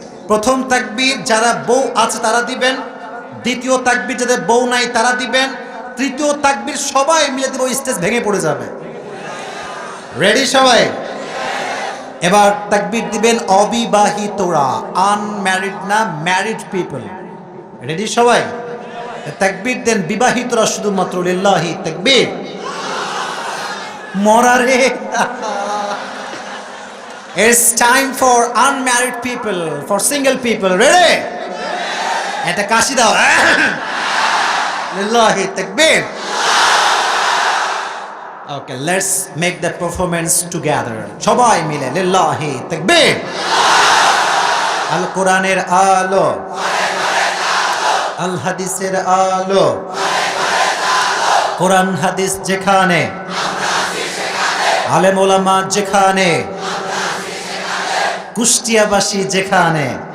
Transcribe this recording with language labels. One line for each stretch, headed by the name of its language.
Bangla: প্রথম তাকবীর যারা বউ আছে তারা দিবেন, দ্বিতীয় তাকবীর যাদের বউ নাই তারা দিবেন, তৃতীয় তাকবীর সবাই মিলে দিব, স্টেজ ভেঙে পড়ে যাবে। রেডি সবাই? এবার তাকবীর দিবেন অবিবাহিতরা, আনম্যারিড না, ম্যারিড পিপল। রেডি সবাই? তাকবীর দেন বিবাহিতরা শুধুমাত্র, লিল্লাহি তাকবীর।
English: মরারে, it's time for unmarried people, for single people. Ready?
Bangla: এটা কাশি দাও, লিল্লাহি তাকবীর।
English: Okay, let's make the performance together.
Bangla: সবাই মিলে লিল্লাহি তাকবীর। আল কোরআনের আলো, আল হাদিসের আলো, কোরআন হাদিস যেখানে, আলেম ওলামা যেখানে, কুষ্টিয়াবাসী যেখানে।